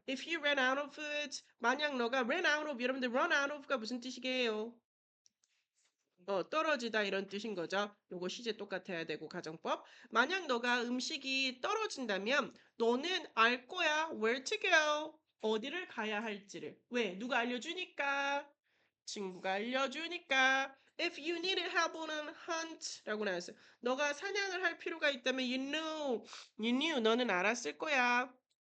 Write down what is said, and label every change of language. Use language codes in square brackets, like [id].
[en] If you ran out of food, [ko] 만약 너가 [en] ran out of [ko] 여러분들 [en] run out of가 [ko] 무슨 뜻이게요? 떨어지다 이런 뜻인 거죠. 요거 시제 똑같아야 되고 가정법. 만약 너가 음식이 떨어진다면 너는 알 거야. [en] Where to go? [ko] 어디를 가야 할지를. 왜? 누가 알려주니까. 친구가 알려주니까. [en] If you needed help on a hunt라고 나왔어요. [ko] 너가 사냥을 할 필요가 있다면 [en] you knew, [ko] 너는 알았을 거야.